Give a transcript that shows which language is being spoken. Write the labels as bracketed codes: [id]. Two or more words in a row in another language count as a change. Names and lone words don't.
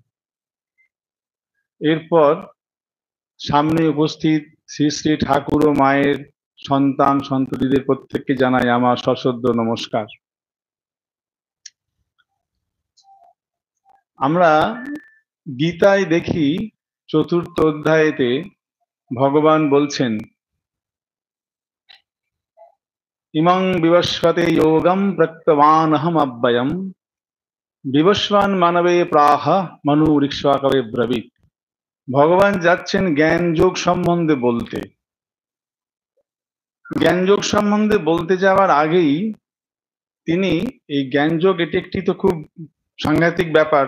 [bn] এরপর সামনে উপস্থিত শ্রী শ্রী ঠাকুর ও মায়ের সন্তান সন্ততিদের প্রত্যেককে জানাই আমার সশ্রদ্ধ নমস্কার। আমরা গীতায় দেখি চতুর্থ অধ্যায়েতে ভগবান বলছেন, [sa] ইমং বিবস্বতে যোগম প্রত্যবানহম অব্যয়ম বিবস্বান মানবে প্রাহ মনুরিক্ষ্বাকবে ব্রবীত। [bn] ভগবান যাচ্ছেন জ্ঞান যোগ সম্বন্ধে বলতে। জ্ঞান যোগ সম্বন্ধে বলতে যাওয়ার আগেই তিনি এই জ্ঞান যোগ, এটি একটি তো খুব সাংঘাতিক ব্যাপার।